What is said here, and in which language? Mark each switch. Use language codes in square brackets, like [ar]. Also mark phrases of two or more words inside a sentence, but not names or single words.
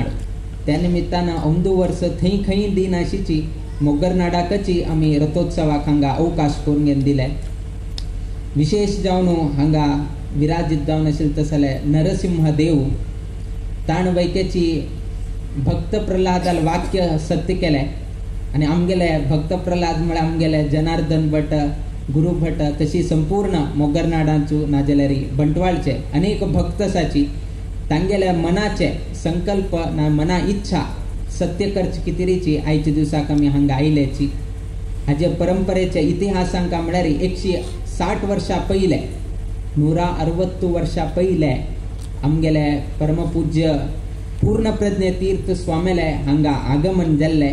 [kok] त्या निमित्तान औंदू वर्स थंय खंय दिनाशिची मोग्गरनाडाकची आमी रथोत्सवाक हांगा अवकाश कोरगेन दिले। विशेष जावन हांगा विराजीत जावन आशिल्ले तसले नरसिंह देव ताण वैकेची भक्त प्रल्हादाल वाक्य सत्य केले आनी आमगेले भक्त प्रल्हाद म्हळ्यार आमगेले जनार्दन भट्ट गुरु भट्ट तशी संपूर्ण मोग्गरनाडांचो नाजाल्यार बंटवाळचे अनेक भक्त आसाची तांगेले मनाचे संकल्प ना मना इच्छा सत्य करची कितेरीची आयच्या दिवसाक आमी हांगा आयल्याची। हाजे परंपरेचे इतिहासांक म्हळ्यार 160 वर्सां पयले 160 वर्सां पयले आमगेले परमपूज्य पूर्णप्रज्ञ तीर्थ स्वामेले हांगा आगमन जाल्ले।